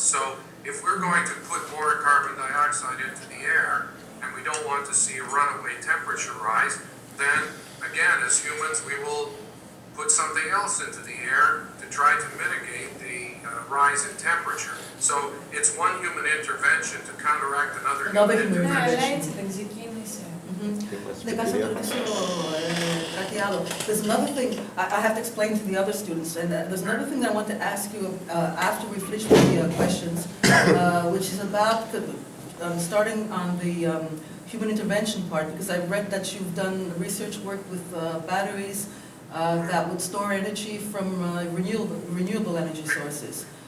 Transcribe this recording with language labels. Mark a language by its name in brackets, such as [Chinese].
[English] So if we're going to put more carbon dioxide into the air, and we don't want to see a runaway temperature rise, then again, as humans, we will put something else into the air to try to mitigate the rise in temperature. So it's one human intervention to counteract another human human [Greek] Ναι, αλλά [English] intervention. [Greek] έτσι δεν ξεκίνησε. Ναι, κάτσε να το ρωτήσω κάτι άλλο. [English] There's another thing I have to explain to the other students, and there's another thing that I want to ask you after we finish with the questions, which is about starting on the human intervention part, because I've read that you've done research work with batteries that would store energy from renewable energy sources.